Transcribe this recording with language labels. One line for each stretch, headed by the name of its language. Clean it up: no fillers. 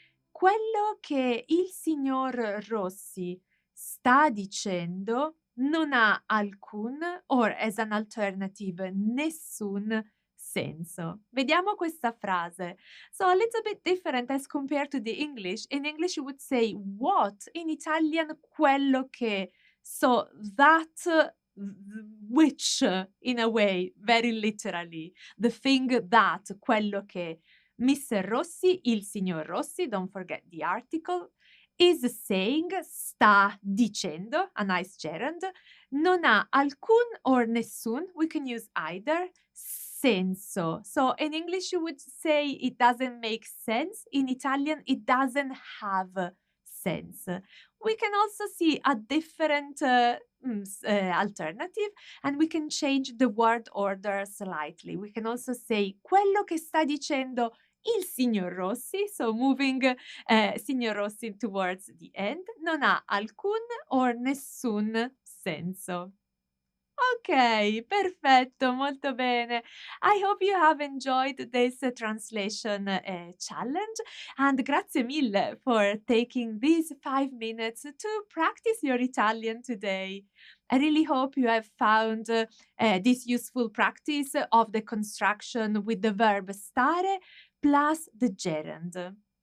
Italian: Quello che il signor Rossi sta dicendo non ha alcun,
English: or as an alternative,
Italian: nessun senso. Vediamo questa frase.
English: So a little bit different as compared to the English. In English you would say what. In Italian
Italian: quello che.
English: So that which, in a way, very literally. The thing that, quello che. Mr. Rossi,
Italian: il signor Rossi,
English: don't forget the article, is saying,
Italian: sta dicendo,
English: a nice gerund,
Italian: non ha alcun
English: or nessun, we can use either, senso. So in English you would say it doesn't make sense. In Italian it doesn't have sense. We can also see a different alternative and we can change the word order slightly. We can also say
Italian: quello che sta dicendo il signor Rossi,
English: so moving signor Rossi towards the end,
Italian: non ha alcun
English: or
Italian: nessun senso. Ok, perfetto, molto bene.
English: I hope you have enjoyed this translation challenge and
Italian: grazie mille
English: for taking these 5 minutes to practice your Italian today. I really hope you have found this useful practice of the construction with the verb stare plus the gerund.